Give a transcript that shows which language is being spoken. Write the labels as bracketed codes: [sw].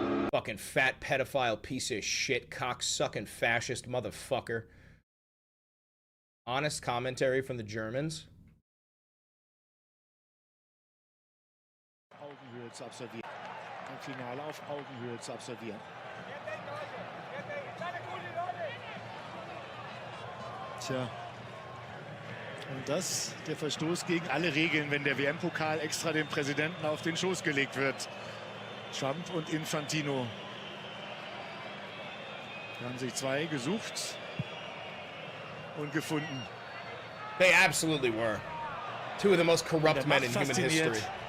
[en] Fucking fat pedophile piece of shit, cocksucking fascist motherfucker. Honest commentary from the Germans. [de] Augenhöhe zu absolvieren. Ein Finale auf Augenhöhe zu absolvieren. Tja. Und das der Verstoß gegen alle Regeln, wenn der WM-Pokal extra dem Präsidenten auf den Schoß gelegt wird. Trump und Infantino. Da haben sich zwei gesucht und gefunden. [en] They absolutely were. Two of the most corrupt men in human history.